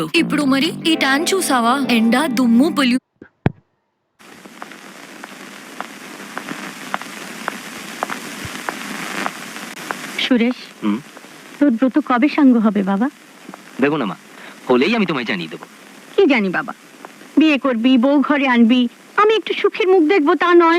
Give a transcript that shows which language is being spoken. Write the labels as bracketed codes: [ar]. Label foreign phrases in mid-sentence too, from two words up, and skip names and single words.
[te] ఇప్పుడు మరి ఈ ట్యాన్ చూసావా? ఎండ, దుమ్ము, పొల్యూ. [bn] সুরেশ, হুম? তোর ব্রত কবে সাঙ্গ হবে বাবা? দেখো না মা, হলেই আমি তোমায় জানিয়ে দেবো। কি জানি বাবা, বিয়ে করবি, বউ ঘরে আনবি, আমি একটু সুখের মুখ দেখবো তা নয়?